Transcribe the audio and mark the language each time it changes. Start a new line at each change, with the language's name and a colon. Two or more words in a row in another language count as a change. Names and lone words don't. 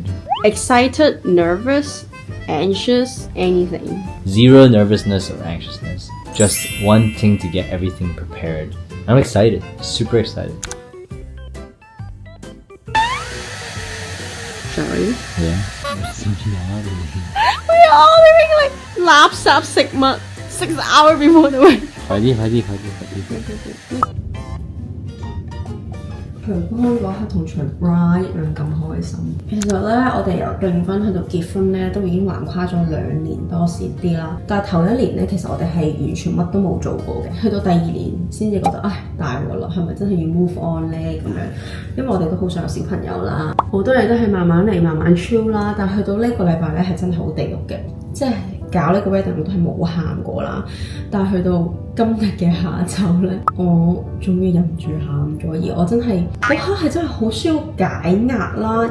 English: Excited, nervous, anxious, anything. Zero nervousness or anxiousness. Just wanting to get everything prepared. I'm excited. Super excited. Sorry。 Yeah. There's something out of here.
Cantonese: 我哋拎嚟垃圾食物，
English: 6 hours before the wedding。
Cantonese: 快啲！除婚嗰刻同除 bride 一樣咁開心。其實咧，我哋由訂婚去到結婚咧，都已經橫跨咗2年多啲啦。但係頭1年咧，其實我哋係完全乜都冇做過嘅。去到第2年先至覺得，唉，大鑊啦，係咪真係要
English: move on
Cantonese: 咧？咁樣，因為我哋都好想有小朋友啦，好多嘢都係慢慢嚟，慢慢 chill 啦。但係去到呢個禮拜咧，係真係好地獄嘅，即係搞呢個 wedding 我都係冇喊過啦。但係去到今日嘅下晝咧，我終於忍唔住喊咗，而我真係嗰刻係真係好需要解壓啦。